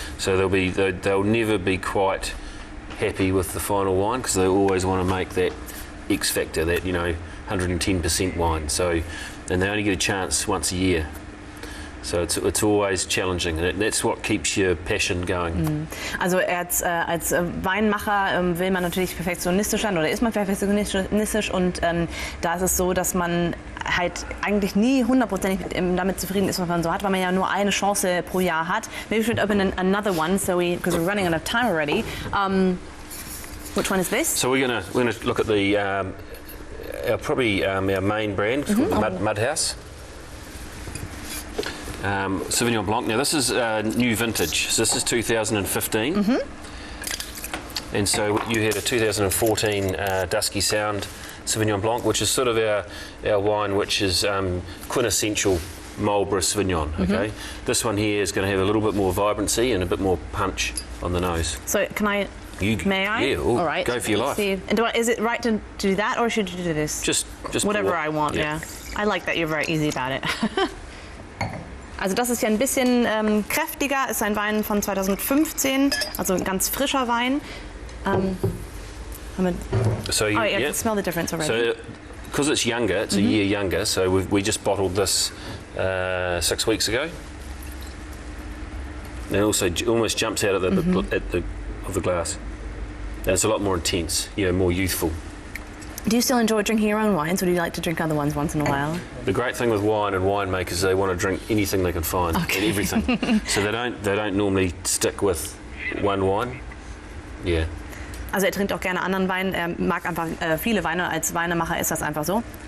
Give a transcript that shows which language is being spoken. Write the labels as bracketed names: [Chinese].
[English] So they'll never be quite happy with the final wine because they always want to make that X factor, that 110% wine. So, and they only get a chance once a year. So it's always challenging, and that's what keeps your passion going. [German] Also als Weinmacher will man natürlich perfektionistisch sein, oder ist man perfektionistisch, und da ist es so, dass man halt eigentlich nie hundertprozentig damit zufrieden ist, was man so hat, weil man ja nur eine Chance pro Jahr hat. [English] Maybe we should open another one, because we're running out of time already. Which one is this? So we're gonna look at the our main brand called Mudhouse. Sauvignon Blanc. Now this is new vintage, so this is 2015, and so you had a 2014 Dusky Sound Sauvignon Blanc, which is sort of our wine, which is quintessential Marlborough Sauvignon. Okay, this one here is going to have a little bit more vibrancy and a bit more punch on the nose. So may I? Yeah, all right. Go for your life. And is it right to do that, or should you do this? Just whatever I want. Yeah. I like that you're very easy about it. [German] Also das ist ja ein bisschen kräftiger, ist ein Wein von 2015, also ein ganz frischer Wein. [English] So you can smell the difference already. So because it's younger, it's a year younger, so we just bottled this 6 weeks ago. And it also almost jumps out of the glass. And it's a lot more intense, more youthful. Do you still enjoy drinking your own wines, or do you like to drink other ones once in a while? The great thing with wine and winemakers is they want to drink anything they can find and everything. So they don't normally stick with one wine. Yeah. [German] Also trinkt auch gerne anderen Wein. Mag einfach viele Weine. Als Weinemacher ist das einfach so.